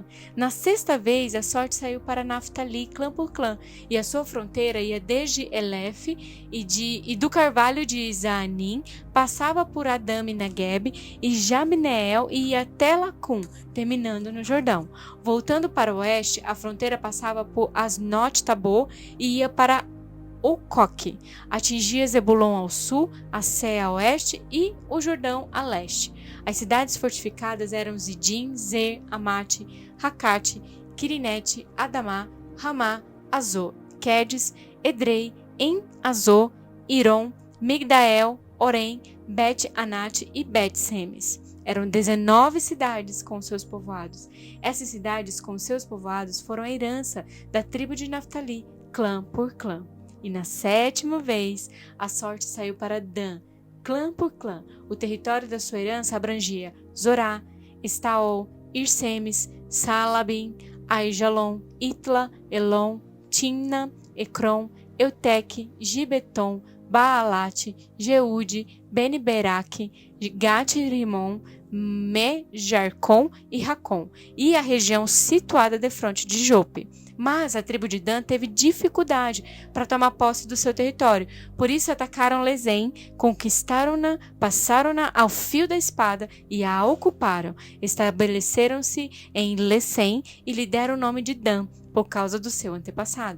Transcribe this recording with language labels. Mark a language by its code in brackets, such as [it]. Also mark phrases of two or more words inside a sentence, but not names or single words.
[pt] Na sexta vez, a sorte saiu para Naftali, clã por clã, e a sua fronteira ia desde Elef e do carvalho de Zaanim, passava por Adame Negueb e Jabneel e ia até Lacum, terminando no Jordão. Voltando para o oeste, a fronteira passava por Asnot Tabor e ia para Ocoque, atingia Zebulon ao sul, a Sé a oeste e o Jordão a leste. As cidades fortificadas eram Zidim, Zer, Amate, Racate, Quirinete, Adamá, Ramá, Azor, Quedes, Edrei, En-Azor, Iron, Migdael, Orem, Bet-Anate e Bet-Semes. Eram 19 cidades com seus povoados. Essas cidades com seus povoados foram a herança da tribo de Naftali, clã por clã. E na sétima vez, a sorte saiu para Dan, clã por clã. O território da sua herança abrangia Zorá, Estaol, Irsemes, Salabim, Aijalon, Itla, Elon, Timna, Ecrom, Euteque, Gibeton, Baalate, Jeude, Beni-Beraque, Gat-Rimon, Mejarcom e Racom, e a região situada defronte de Jope. Mas a tribo de Dan teve dificuldade para tomar posse do seu território. Por isso atacaram Lesem, conquistaram-na, passaram-na ao fio da espada e a ocuparam. Estabeleceram-se em Lesem e lhe deram o nome de Dan, por causa do seu antepassado.